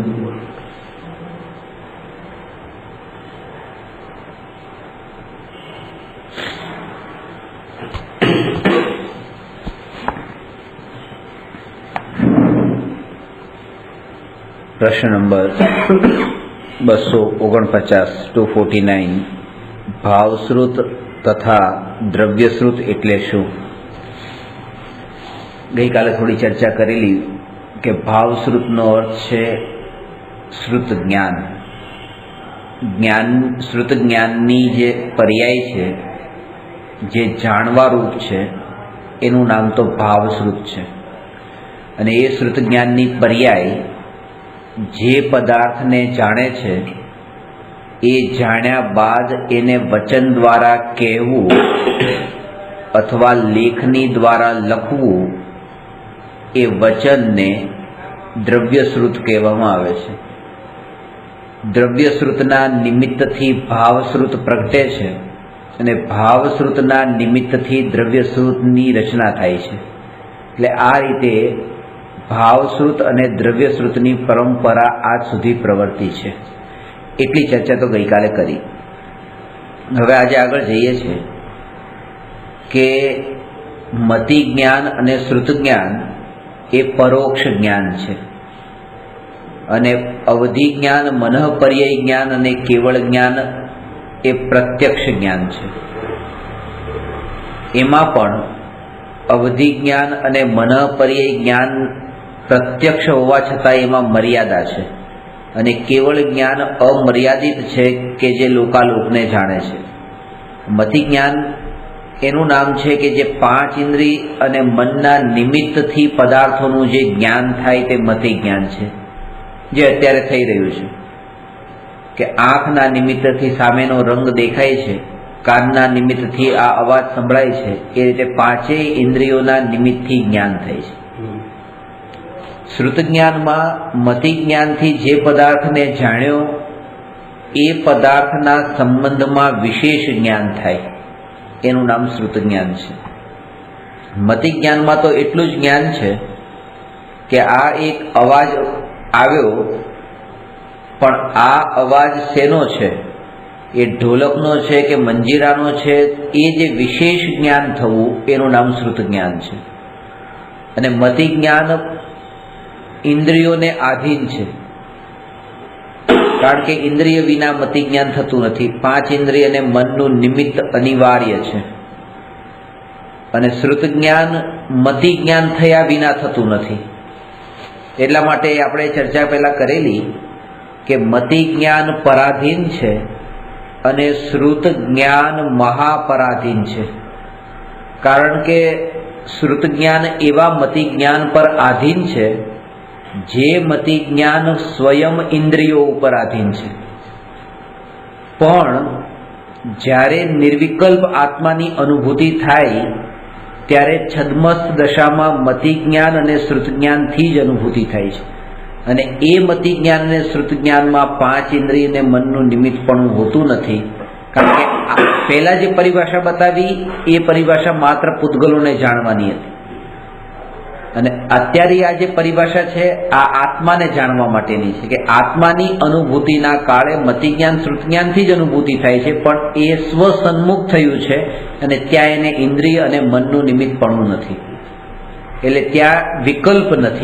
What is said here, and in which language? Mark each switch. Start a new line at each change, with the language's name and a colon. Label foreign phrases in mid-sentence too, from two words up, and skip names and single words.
Gujarati: પ્રશ્ન નંબર 249 249 ભાવશ્રુત તથા દ્રવ્યશ્રુત એટલે શું? ગઈ કાલે થોડી ચર્ચા કરેલી કે ભાવશ્રુત નો અર્થ છે શ્રુત જ્ઞાન। જ્ઞાન શ્રુત જ્ઞાનની જે પર્યાય છે, જે જાણવા રૂપ છે, એનું નામ તો ભાવશ્રુત છે। અને એ શ્રુત જ્ઞાનની પર્યાય જે પદાર્થ ને જાણે છે એ જાણ્યા બાદ એને વચન દ્વારા કહેવું અથવા લેખની દ્વારા લખવું, એ વચન ને દ્રવ્યશ્રુત કહેવામાં આવે છે। દ્રવ્યશ્રુતના નિમિત્તથી ભાવશ્રુત પ્રગટે છે અને ભાવશ્રુતના નિમિત્તથી દ્રવ્યશ્રુતની રચના થાય છે। એટલે આ રીતે भावश्रुत અને દ્રવ્યશ્રુતની પરંપરા આજ સુધી પ્રવર્તી છે। એટલી ચર્ચા તો ગઈકાલે કરી। હવે આજે આગળ જઈએ છે કે મતિ જ્ઞાન અને શ્રુત જ્ઞાન એ પરોક્ષ જ્ઞાન છે અને અવધિ જ્ઞાન, મનઃપર્યય જ્ઞાન અને કેવળ જ્ઞાન એ પ્રત્યક્ષ જ્ઞાન છે। એમાં પણ અવધિ જ્ઞાન અને મનઃપર્યય જ્ઞાન પ્રત્યક્ષ હોવા છતાં એમાં મર્યાદા છે અને કેવળ જ્ઞાન અમર્યાદિત છે કે જે લોકાલોકને જાણે છે। મતિ જ્ઞાન એનું નામ છે કે જે પાંચ ઇન્દ્રિય અને મનના નિમિત્તથી પદાર્થોનું જે જ્ઞાન થાય તે મતિ જ્ઞાન છે, જે અત્યારે થઈ રહ્યું છે કે આંખના નિમિત્તથી સામેનો રંગ દેખાય છે, કાનના નિમિત્તથી આ અવાજ સંભળાય છે। એ રીતે પાંચેય ઇન્દ્રિયોના નિમિત્તથી જ્ઞાન થાય છે। શ્રુત જ્ઞાન में મતિ જ્ઞાન થી જે પદાર્થ ને જાણ્યો એ પદાર્થના સંબંધ में વિશેષ જ્ઞાન થાય, એનું નામ શ્રુત જ્ઞાન છે। મતિ જ્ઞાન में તો એટલું જ જ્ઞાન છે કે આ એક અવાજ આવ્યો, પણ આ અવાજ શેનો છે, એ ઢોલકનો છે કે મંજીરાનો છે, એ જે વિશેષ જ્ઞાન થવું એનું નામ શ્રુત જ્ઞાન છે। અને મતિ જ્ઞાન ઇન્દ્રિયો ને આધીન છે, કારણ કે ઇન્દ્રિય વિના મતિ જ્ઞાન થતું નથી। પાંચ ઇન્દ્રિય અને મનનું નિમિત્ત અનિવાર્ય છે અને શ્રુત જ્ઞાન મતિ જ્ઞાન થયા વિના થતું નથી। એટલા માટે આપણે ચર્ચા પહેલા કરેલી કે મતિ જ્ઞાન પરાધીન છે અને શ્રુત જ્ઞાન મહાપરાધીન છે, કારણ કે શ્રુત જ્ઞાન એવા મતિ જ્ઞાન પર આધીન છે જે મતિ જ્ઞાન સ્વયં ઇન્દ્રિયો પર આધીન છે। પણ જ્યારે નિર્વિકલ્પ આત્માની અનુભૂતિ થાય ત્યારે છદ્મસ્થ દશામાં મતિ જ્ઞાન અને શ્રુત જ્ઞાન થી જ અનુભૂતિ થાય છે અને એ મતિ જ્ઞાન અને શ્રુત જ્ઞાન में પાંચ ઇન્દ્રિય ને મનનું નિમિત્તપણું હોતું નથી। કારણ કે પહેલા જે પરિભાષા બતાવી એ પરિભાષા માત્ર પુદ્ગલોને જાણવાની હતી અને અત્યારે આ જે પરિભાષા છે આ આત્માને જાણવા માટેની છે કે આત્માની અનુભૂતિના કાળે મતિ જ્ઞાન શ્રુત જ્ઞાનથી જ અનુભૂતિ થાય છે, પણ એ સ્વસન્મુખ થયું છે અને ત્યાં એને ઇન્દ્રિય અને મનનું નિમિત્તપણું નથી, એટલે ત્યાં વિકલ્પ નથી।